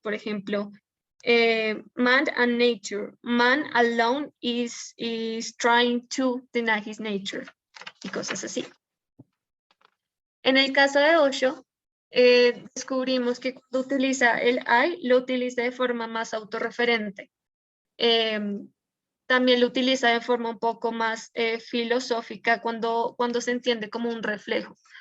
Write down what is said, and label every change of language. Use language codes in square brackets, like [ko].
[es] Por ejemplo, [en] man and nature. Man alone is trying to deny his nature, [es] y cosas así. En el caso de Osho, descubrimos que cuando utiliza el I, lo utiliza de forma más autorreferente. También lo utiliza de forma un poco más filosófica cuando se entiende como un reflejo.